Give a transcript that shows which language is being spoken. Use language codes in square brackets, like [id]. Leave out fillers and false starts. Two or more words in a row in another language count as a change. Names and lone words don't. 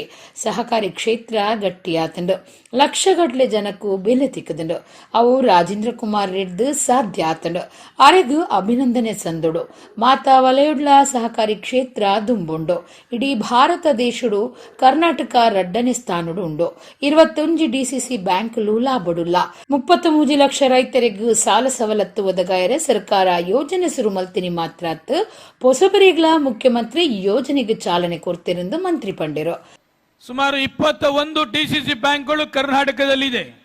[tcy] ಸಹಕಾರಿ ಕ್ಷೇತ್ರ ಗಟ್ಟಿಯಾತಂಡು ಲಕ್ಷಗಟ್ಲೆ ಜನಕ್ಕೂ ಬೆಲೆ ತಿಕ್ಕದಂಡು ಅವು ರಾಜೇಂದ್ರ ಕುಮಾರ್ ರೆಡ್ದು ಸಾಧ್ಯ ಆತಂಡು ಅರೆಗು ಅಭಿನಂದನೆ ಸಂದುಡು ಮಾತಾ ವಲಯುಡ್ಲ ಸಹಕಾರಿ ಕ್ಷೇತ್ರ ದುಂಬುಂಡು ಇಡೀ ಭಾರತ ದೇಶಡು ಕರ್ನಾಟಕ ರಡ್ಡನೆ ಸ್ಥಾನಡು ಉಂಡು. 21 ಡಿಸಿಸಿ ಬ್ಯಾಂಕ್ಲು ಲಾಬಡುಲ್ಲ. 33 ಲಕ್ಷ ರೈತರಿಗೂ ಸಾಲ ಸವಲತ್ತು ಒದಗಾಯರೆ ಸರ್ಕಾರ ಯೋಜನೆ ಶುರು ಮಲ್ತಿನಿ ಮಾತ್ರಾತ್ ಹೊಸಬರಿಗ್ಲ ಮುಖ್ಯಮಂತ್ರಿ ಯೋಜನೆಗೆ ಚಾಲನೆ ಕೊಡ್ತಿರೆಂದು ಮಂತ್ರಿ ಪಂಡಿರು. [kn] ಸುಮಾರು 21 ಡಿಸಿಸಿ ಬ್ಯಾಂಕ್ಗಳು ಕರ್ನಾಟಕದಲ್ಲಿದೆ.